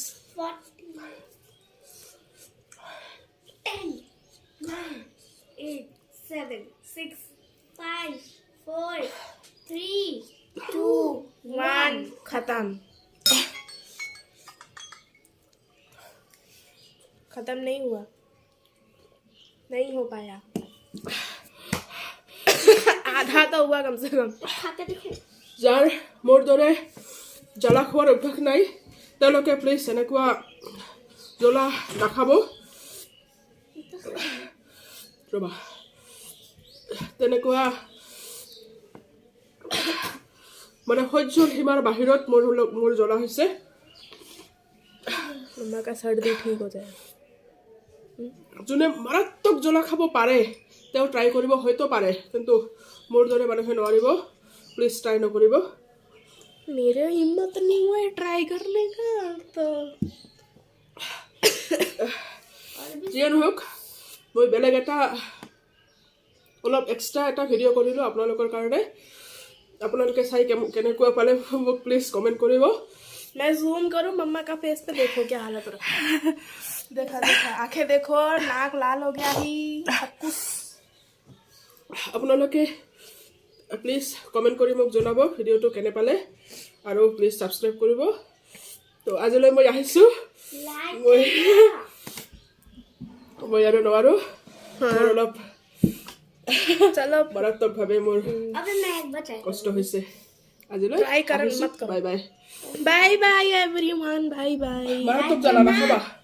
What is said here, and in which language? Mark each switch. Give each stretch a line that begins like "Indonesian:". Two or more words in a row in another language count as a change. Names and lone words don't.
Hindi: 40 10 9 8 7 6 5 4 3 2 1 खत्म खत्म नहीं हुआ नहीं हो पाया आधा तो हुआ कम से कम खा के देखो
Assamese: যাৰ মোৰ দৰে জ্বলা খোৱাৰ অভ্যাস নাই তেওঁলোকে প্লিজ এনেকুৱা জ্বলা নাখাব ৰ'বা তেনেকুৱা মানে সহ্যৰ সীমাৰ বাহিৰত মোৰ জ্বলা হৈছে
Hindi: मम्मा का सर्दी ठीक हो जाए
Assamese: যোনে মাৰাত্মক জ্বলা খাব পাৰে তেওঁ ট্ৰাই কৰিব হয়তো পাৰে কিন্তু মোৰ দৰে মানুহে নোৱাৰিব প্লিজ ট্ৰাই নকৰিব
Hindi: मेरे हिम्मत नहीं हुआ ट्राई करने का तो
Assamese: যিয়ে নহওক মই বেলেগ এটা অলপ এক্সট্ৰা এটা ভিডিঅ' কৰিলোঁ আপোনালোকৰ কাৰণে আপোনালোকে চাই কেনেকুৱা পালে মোক প্লিজ কমেণ্ট কৰিব
Hindi: मैं जूम करूं मम्मा का फेस पे देखो क्या हालत हो रहा है देखा आंखें देखो नाक लाल हो गया ही सब कुछ
Assamese: আপোনালোকে প্লিজ কমেণ্ট কৰি মোক জনাব ভিডিঅ'টো কেনে পালে আৰু প্লিজ ছাবস্ক্ৰাইব কৰিব তো আজিলৈ মই আহিছোঁ মই আৰু নোৱাৰোঁ মোৰ অলপ
Hindi: चलो
Assamese: মাৰাত্মকভাৱে মোৰ
Hindi: अभी मैं एक बचाई
Assamese: কষ্ট হৈছে আজিলৈ
Hindi: Try करन मत करो।
English: bye bye bye bye everyone bye bye
Assamese: মাৰাত্মক জ্বালা নাখাবা